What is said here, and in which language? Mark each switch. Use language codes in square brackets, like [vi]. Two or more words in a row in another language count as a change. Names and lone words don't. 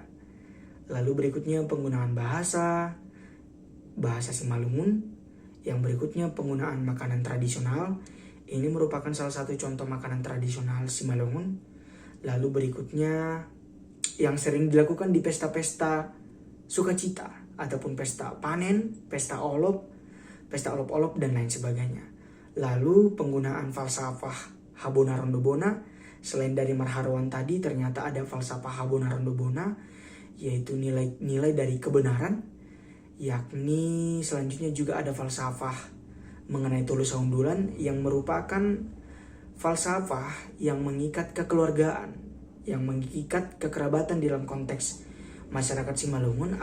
[id] Lalu berikutnya penggunaan bahasa Simalungun. Yang berikutnya penggunaan makanan tradisional. Ini merupakan salah satu contoh makanan tradisional Simalungun. Lalu berikutnya yang sering dilakukan di pesta-pesta sukacita ataupun pesta panen, pesta olop-olop dan lain sebagainya. Lalu penggunaan falsafah Habona Rondobona. Selain dari marharuan tadi, ternyata ada falsafah Habona Rondobona, yaitu nilai-nilai dari kebenaran. Yakni selanjutnya juga ada falsafah mengenai tulus saundulan yang merupakan falsafah yang mengikat kekeluargaan, yang mengikat kekerabatan dalam konteks masyarakat Simalungun.